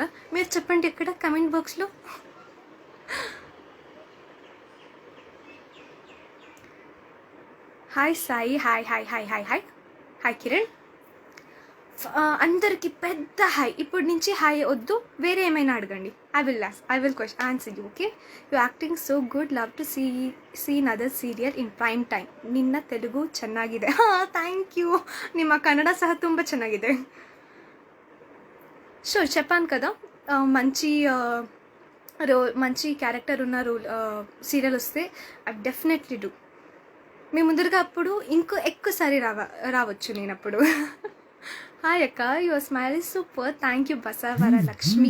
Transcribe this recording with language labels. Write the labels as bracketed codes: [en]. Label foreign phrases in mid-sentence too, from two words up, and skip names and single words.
[te] మీరు చెప్పండి ఇక్కడ కమెంట్ బాక్స్లో. హాయ్ సాయి. హాయ్ హాయ్ హాయ్ హాయ్ హాయ్ హాయ్ కిరణ్. అందరికి పెద్ద హాయ్. ఇప్పటి నుంచి హాయ్ వద్దు, వేరే ఏమైనా అడగండి. [en] I will answer you. Okay. You acting so good. Love to seen other serial in prime time. [kn] ನಿನ್ನ ತೆಲುಗು ಚೆನ್ನಾಗಿದೆ. [en] Thank you. [kn] ನಿಮ್ಮ ಕನ್ನಡ ಸಹ ತುಂಬ ಚೆನ್ನಾಗಿದೆ. [te] సో చెప్పాను కదా, మంచి క్యారెక్టర్ ఉన్న సీరియల్ వస్తే [en] I definitely do. [te] మీ ముందరగా అప్పుడు ఎక్కువసారి రావచ్చు నేను అప్పుడు. [en] Hi akka, your smile is super. Thank you Basa Varalakshmi.